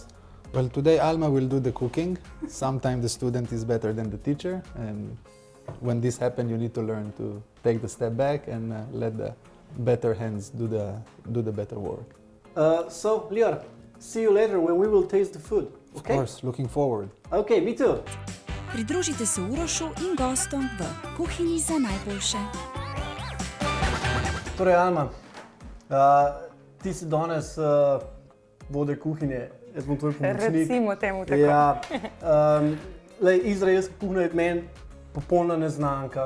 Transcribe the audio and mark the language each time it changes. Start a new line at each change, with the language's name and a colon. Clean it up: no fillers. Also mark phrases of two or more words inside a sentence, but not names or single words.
English: Well, today Alma will do the cooking. Sometimes the student is better than the teacher, and when this happens, you need to learn to take the step back and let the better hands do the better work. So, Lior, see you later when we will taste the food. Okay? Of course, looking forward. Okay, me too.
Slovenian: Pridružite se Urošu in gostom v Kuhinji za najboljše. Torej, Alma, ti si danes vodja kuhinje, jaz bom tvoj pomočnik. Recimo temu tako. Ja, izraelska kuhinja je meni popolna neznanka.